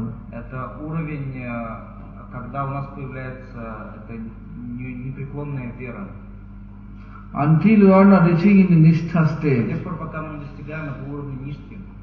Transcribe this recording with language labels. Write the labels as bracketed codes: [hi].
[ru] Это уровень, когда у нас появляется это непреклонная вера. [en] Until you are not reaching in the nishtha stage. [ru] До тех пор, пока мы не достигаем этого уровня ништи.